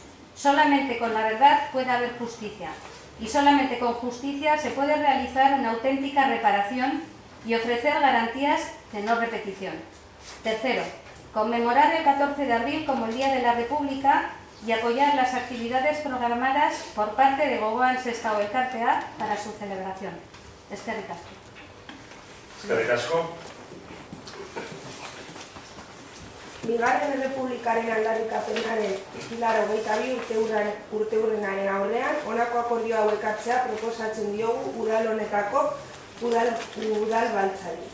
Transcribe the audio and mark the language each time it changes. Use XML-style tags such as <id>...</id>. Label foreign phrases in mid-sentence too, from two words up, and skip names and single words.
<es>Solamente con la verdad puede haber justicia y solamente con justicia se puede realizar una auténtica reparación y ofrecer garantías de no repetición. Tercero, conmemorar el 14 de abril como el Día de la República y apoyar las actividades programadas por parte de Gogoan Sestao Elkartea para su celebración.</es> <eu>Eskerrik asko. Eskerrik asko. Bigarren Errepublikaren aldarrikapenaren hilaro 22 urteurrenaren aurrean, honako akordio hauek hartzea proposatzen diogu udal honetako udalbatzari.</eu>